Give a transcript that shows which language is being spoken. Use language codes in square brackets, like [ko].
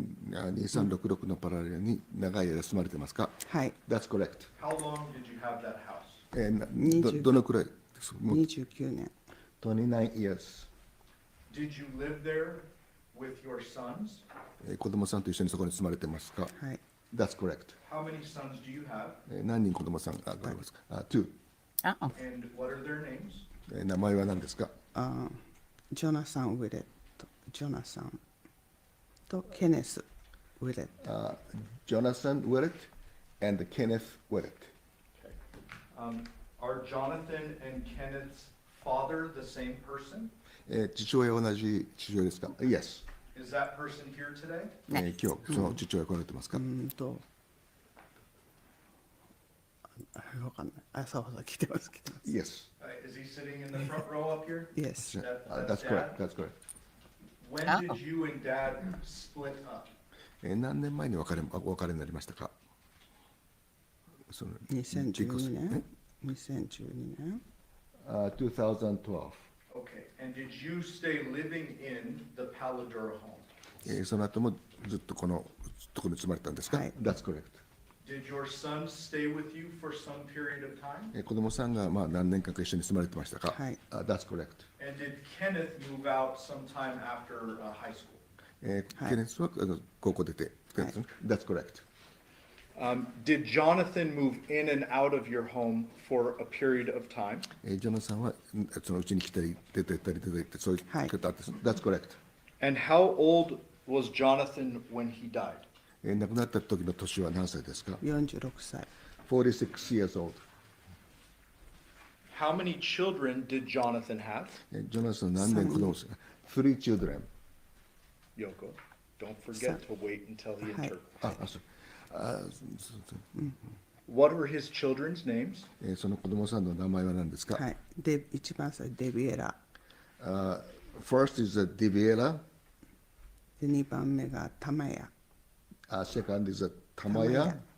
[ja] 2366のパラレルに長い間住まれてますか？はい。 [en] That's correct. How long did you have that house? [ja] どのくらいですか？もう 29年。 [en] 29 years. Did you live there with your sons? [ja] 子供さんと一緒にそこに住まれてますか？はい。 [en] That's correct. How many sons do you have? [ja] 何人子供さんがおりますか？2. Uh-oh. [en] And what are their names? [ja] 名前は何ですか？ジョナサン・ウィレット。ジョナサンとケネス・ウィレット。 [en] Johnathan Willette and Kenneth Willette. Okay. Are Jonathan and Kenneth's father the same person? [ja] 父親は同じ父親ですか？ [en] Yes. Is that person here today? [ja] 今日その父親来られてますか？わかんない。朝は聞いてますけど。 [en] Yes. Is he sitting in the front row up here? Yes. That's correct. That's correct. When did you and Dad split up? [ja] 何年前にお別れになりましたか？その 2012年。2012年。 [en] 2012. Okay. And did you stay living in the Paladura home? [ja] その後もずっとこのところに住まれたんですか？はい。 [en] That's correct. Did your sons stay with you for some period of time? [ja] 子供さんが何年間か一緒に住まれてましたか？はい。 [en] That's correct. And did Kenneth move out sometime after high school? [ja] ケネスは高校出て、 [en] That's correct. Did Jonathan move in and out of your home for a period of time? [ja] ジョナさんはそのうちに来たり出てったり出てってそういう方です。 [en] That's correct. And how old was Jonathan when he died? [ja] 亡くなった時の年は何歳ですか 46歳。 [en] ？46 years old. How many children did Jonathan have? [ja] ジョナサン何年子供ですか？ [en] 3 children. Yoko, don't forget to wait until he Hi. interprets. [ja] そう。 [en] What were his children's names? [ja] その子供さんの名前は何ですか？はい。一番最初デビエラ。 [en] First is Deviela. [ja] で2番目がタマヤ。 [en] Second is Tamaya.